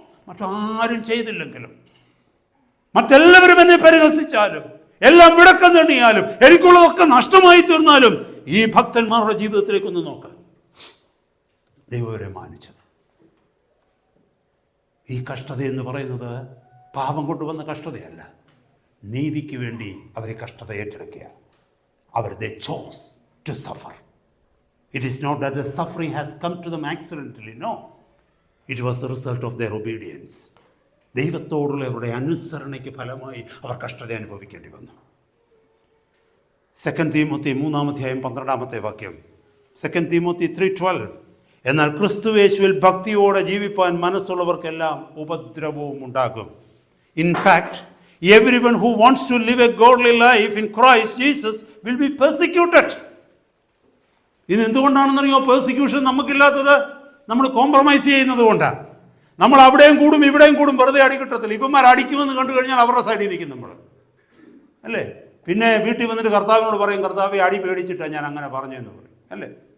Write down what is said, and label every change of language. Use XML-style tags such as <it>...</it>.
<ml>മറ്റാരും ചെയ്തില്ലെങ്കിലും, മറ്റെല്ലാവരും എന്നെ പരിഹസിച്ചാലും, എല്ലാം വിടക്കം തണ്ണിയാലും, എനിക്കുള്ളതൊക്കെ നഷ്ടമായി തീർന്നാലും, ഈ ഭക്തന്മാരുടെ ജീവിതത്തിലേക്കൊന്ന് നോക്കാം. ദൈവം അവരെ മാനിച്ചത്. ഈ കഷ്ടത എന്ന് പറയുന്നത് പാപം കൊണ്ടുവന്ന കഷ്ടതയല്ല. നീതിക്ക് വേണ്ടി അവരെ കഷ്ടത ഏറ്റെടുക്കുക.</ml> <en>They chose to suffer. It is not that the suffering has come to them accidentally. No. It was the result of their obedience.</en> <ml>ദൈവത്തോടുള്ള അവരുടെ അനുസരണയ്ക്ക് ഫലമായി അവർ കഷ്ടത അനുഭവിക്കേണ്ടി വന്നു. 2 തീമോത്തി 3:12 2 തീമോത്തി 3:12. എന്നാൽ ക്രിസ്തുയേശുവിൽ ഭക്തിയോടെ ജീവിപ്പാൻ മനസ്സുള്ളവർക്കെല്ലാം ഉപദ്രവവും ഉണ്ടാകും.</ml> <en>In fact, everyone who wants to live a godly life in Christ Jesus will be persecuted.</en> <ml>ഇത് എന്തുകൊണ്ടാണെന്നറിയോ പെർസിക്യൂഷൻ നമുക്കില്ലാത്തത്? നമ്മൾ കോംപ്രമൈസ് ചെയ്യുന്നത് കൊണ്ടാണ്. നമ്മൾ അവിടെയും കൂടും ഇവിടെയും കൂടും, വെറുതെ അടി കിട്ടത്തില്ല. ഇവന്മാർ അടിക്കുമെന്ന് കണ്ടു കഴിഞ്ഞാൽ അവരുടെ സൈഡിൽ നിൽക്കും നമ്മൾ, അല്ലേ? പിന്നെ വീട്ടിൽ വന്നിട്ട് കർത്താവിനോട് പറയും, കർത്താവെ അടി പേടിച്ചിട്ടാണ് ഞാൻ അങ്ങനെ പറഞ്ഞതെന്ന് പറയും, അല്ലേ?</ml>